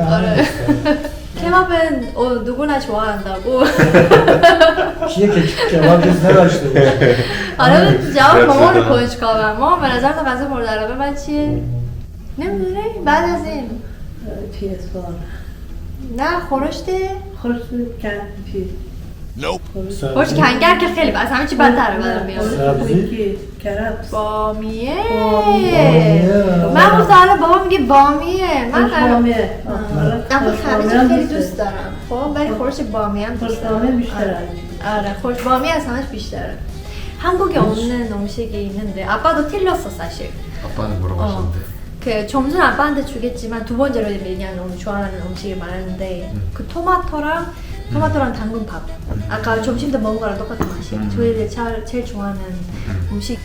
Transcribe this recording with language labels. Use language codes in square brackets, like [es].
[fa] آره [ko] کباب은 누구나 좋아한다고. [fa] کیه که کباب دوست نداشته باشه؟ حالا جواب مامان کنجکاوم. مامان به نظر تو غذا مورد علاقه من چیه؟ نمیدونی؟ بعد از این PS4. نه خورشته؟ خورشت کردی. خورش کنگر که خیلی از همه چی بدتره برام میاد. سبزی؟ کرفس. بامیه. بامیه. من گفتم حالا بابا میگه بامیه. من بامیه. خورش خیلی دوست دارم. خب ولی خورش بامیه هم دوست دارم. بامیه بیشتره. آره خورش بامیه از همش بیشتره. [ko] 한국에 없는 음식이 있는데 아빠도 틀렸어 사실. 아빠는 뭐라고 하셨는데? 그 점수는 아빠한테 주겠지만 두 번째로 얘기하는 너무 좋아하는 음식이 많은데 그 토마토랑 당근밥. 아까 점심 때 먹은 거랑 똑같은 맛이야. 저희들 제일 좋아하는 음식.